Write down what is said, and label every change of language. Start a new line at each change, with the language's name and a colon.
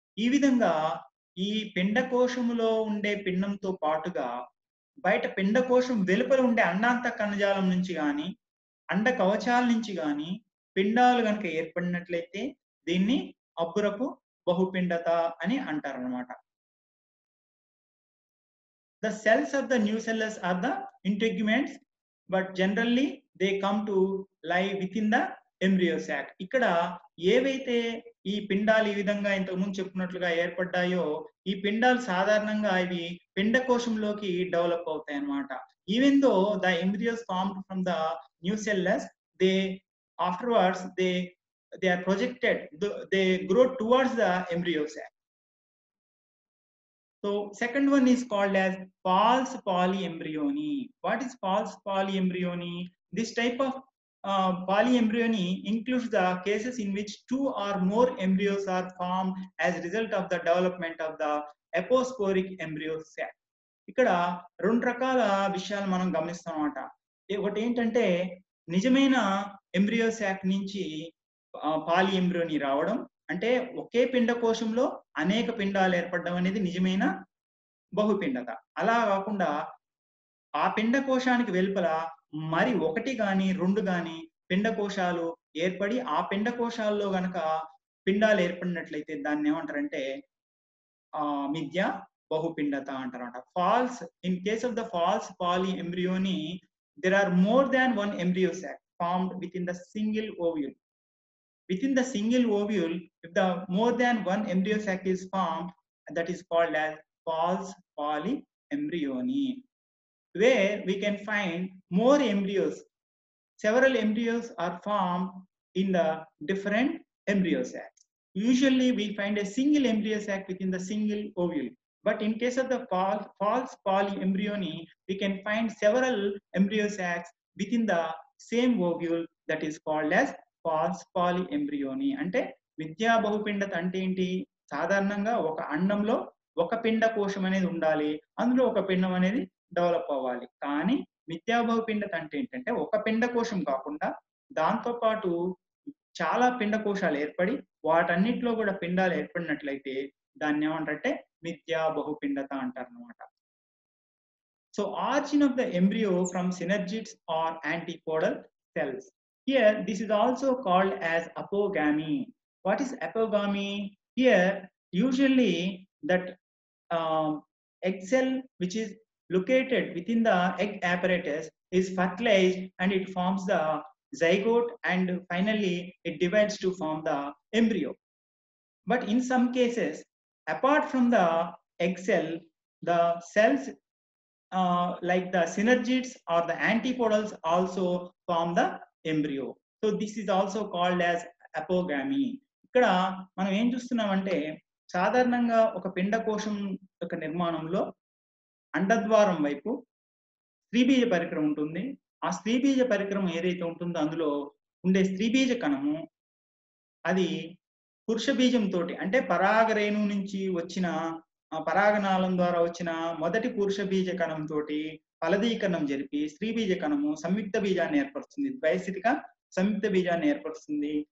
Telugu: ఈ విధంగా ఈ పిండకోశములో ఉండే పిండంతో పాటుగా బయట పిండకోశం వెలుపల ఉండే అండాంత కణజాలం నుంచి గాని అండ కవచాల నుంచి గాని పిండాలు గనుక ఏర్పడినట్లయితే దీన్ని అబ్బురపు బహుపిండత అని అంటారన్నమాట.
English: The cells of the nucellus are the integuments, but generally they come to lie within the embryo sac.
Telugu: ఇక్కడ ఏవైతే ఈ పిండాలు ఈ విధంగా ఇంతకుముందు చెప్పుకున్నట్లుగా ఏర్పడ్డాయో ఈ పిండాలు సాధారణంగా ఇవి పిండకోశంలోకి డెవలప్ అవుతాయి అన్నమాట.
English: Even though the embryos formed from the nucellus, they afterwards they are projected, they grow towards the embryo sac. So second one is called as false polyembryony. What is false polyembryony? This type of polyembryony includes the cases in which two or more embryos are formed as a result of the development of the aposporic embryo sac.
Telugu: ఇక్కడ రెండు రకాల విషయాలు మనం గమనిస్తాం అన్నమాట. ఒకటి ఏంటంటే నిజమైన ఎంబ్రియో సాక్ నుంచి పాలి ఎంబ్రియోని రావడం, అంటే ఒకే పిండ కోశంలో అనేక పిండాలు ఏర్పడడం అనేది నిజమైన బహుపిండత. అలా కాకుండా ఆ పిండ కోశానికి వెలుపల మరి ఒకటి గాని రెండు గాని పిండ కోశాలు ఏర్పడి ఆ పిండ కోశాల్లో గనక పిండాలు ఏర్పడినట్లయితే దాన్ని ఏమంటారంటే మిథ్యా బహుపిండత అంటారన్నమాట.
English: False, in case of the false polyembryony there are more than one embryo sac formed within the single ovule. Within the single ovule, if the more than one embryo sac is formed, that is called as false polyembryony, where we can find more embryos several embryos are formed in the different embryo sacs. Usually we find a single embryo sac within the single ovule. But in case of the false polyembryony, we can find several embryo sacs within the same ovule, that is called as false polyembryony.
Telugu: అంటే మిథ్యా బహుపిండత అంటే ఏంటి? సాధారణంగా ఒక అండంలో ఒక పిండ కోశం అనేది ఉండాలి, అందులో ఒక పిండం అనేది డెవలప్ అవ్వాలి. కానీ మిథ్యా బహుపిండత అంటే ఏంటంటే ఒక పిండ కోశం కాకుండా దాంతో పాటు చాలా పిండ కోశాలు ఏర్పడి వాటన్నిటిలో కూడా పిండాలు ఏర్పడినట్లయితే దాన్ని ఏమంటారంటే మిథ్యా బహుపిండత అంటారన్నమాట.
English: So origin of the embryo from synergids or antipodal cells. Here this is also called as apogamy. What is apogamy? Here usually that egg cell which is located within the egg apparatus is fertilized and it forms the zygote, and finally it divides to form the embryo. But in some cases, apart from the egg cell, the cells like the synergids or the antipodals also form the embryo. So this is also called as apogamy.
Telugu: ఇక్కడ మనం ఏం చూస్తున్నామంటే సాధారణంగా ఒక పిండకోశం యొక్క నిర్మాణంలో అండద్వారం వైపు స్త్రీబీజ పరికరం ఉంటుంది. ఆ స్త్రీబీజ పరికరం ఏదైతే ఉంటుందో అందులో ఉండే స్త్రీబీజ కణము అది పురుష బీజంతో అంటే పరాగరేణు నుంచి వచ్చిన పరాగనాళం ద్వారా వచ్చిన మొదటి పురుష బీజ కణంతో ఫలదీకరణం జరిపి స్త్రీబీజ కణము సంయుక్త బీజాన్ని ఏర్పరుస్తుంది, ద్వైస్థితిక సంయుక్త బీజాన్ని ఏర్పరుస్తుంది.